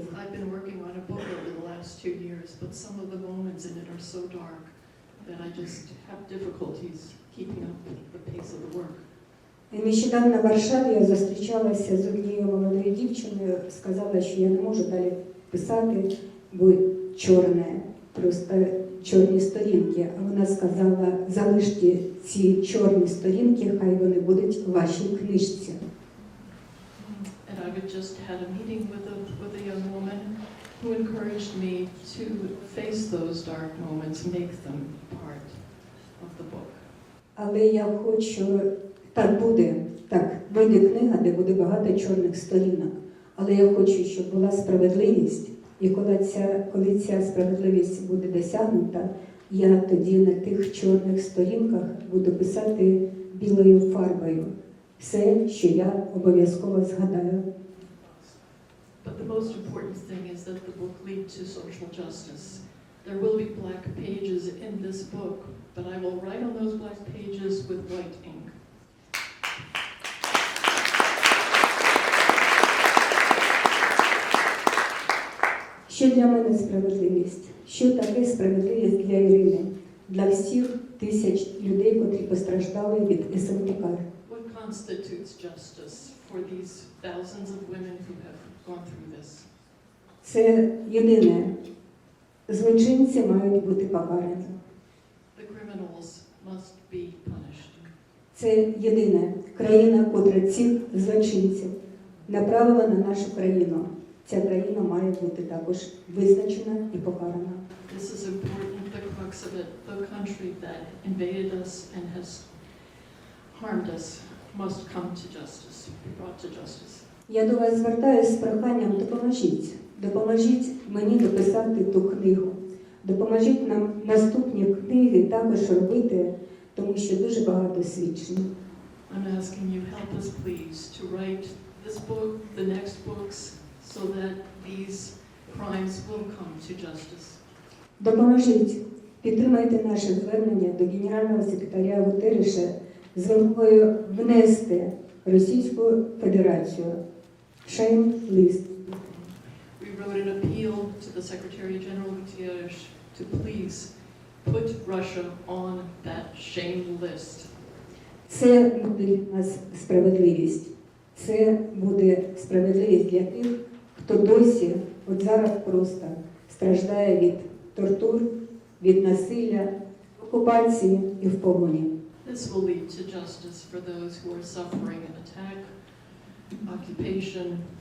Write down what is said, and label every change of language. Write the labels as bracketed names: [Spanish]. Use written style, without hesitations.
[English] I've been working on a book over the last 2 years, but some of the moments in it are so dark that I just have difficulties keeping up with the pace of the work. [Ukrainian] Нещодавно в Варшаві я зустрічалася з однією молодою дівчиною, сказала, що я не можу далі писати, бо чорне, просто чорні сторінки. А вона сказала, залиште ці чорні сторінки, хай вони будуть в вашій книжці. [English] And I just had a meeting with a young woman who encouraged me to face those dark moments, make them part of the book. [Ukrainian] Але я хочу, так буде, так, вийде книга, де буде багато чорних сторінок. Але я хочу, щоб була справедливість, і коли ця справедливість буде досягнута, я тоді на тих чорних сторінках буду писати білою фарбою все, що я обов'язково згадаю. [English] But But the most important thing is that the book lead to social justice. There will be black pages in this book, but I will write on those black pages with white ink. [Ukrainian] Що для мене справедливість? Що таке справедливість для Ірини? Для всіх тисяч людей, котрі постраждали від СМТК? [English] What constitutes justice for these thousands of women who have gone through this? [Ukrainian] Це єдине. Злочинці мають бути покарані. [English] The criminals must be punished. [Ukrainian] Це єдине. Країна, котра цих злочинців направила на нашу країну. Ця країна має бути також визначена і покарана. [English] This is important, the crux of it. The country that invaded us and has harmed us must come to justice, be brought to justice. [Ukrainian] Я до вас звертаюся з проханням, допоможіть. Допоможіть мені дописати ту книгу. Допоможіть нам наступні книги також робити, тому що дуже багато свідчень. [English] I'm asking you, help us please to write this book, the next books, so that these crimes will come to justice. [Ukrainian] Допоможіть, підтримайте наше звернення до Генерального секретаря Гутерреша з вимогою внести Російську Федерацію в шейм-лист. [English] We wrote an appeal to the Secretary General Guterres to please put Russia on that shame list. [Ukrainian] Це буде для нас справедливість. Це буде справедливість для тих, хто досі, от зараз просто страждає від тортур, від насилля, окупації і в полоні. [English] This will lead to justice for those who are suffering an attack, occupation,